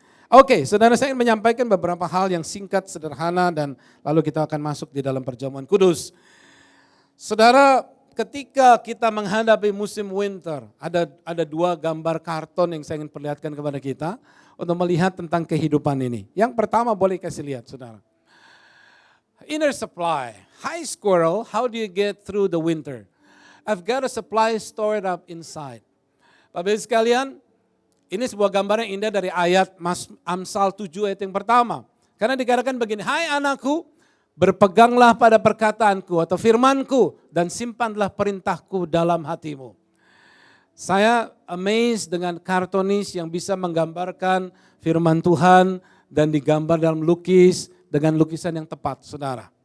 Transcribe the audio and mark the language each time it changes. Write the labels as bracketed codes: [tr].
[id] Oke, saudara, saya ingin menyampaikan beberapa hal yang singkat, sederhana, dan lalu kita akan masuk di dalam perjamuan kudus. Saudara, ketika kita menghadapi musim winter, ada 2 gambar karton yang saya ingin perlihatkan kepada kita untuk melihat tentang kehidupan ini. Yang pertama boleh kasih lihat, saudara. [en] Inner supply. Hi squirrel, how do you get through the winter? I've got a supply stored up inside. [id] Bapak sekalian, ini sebuah gambar yang indah dari ayat Amsal 7 ayat yang pertama. Karena dikatakan begini, hai anakku, berpeganglah pada perkataanku atau firmanku dan simpanlah perintahku dalam hatimu. Saya amazed dengan kartonis yang bisa menggambarkan firman Tuhan dan digambar dalam lukis dengan lukisan yang tepat, saudara.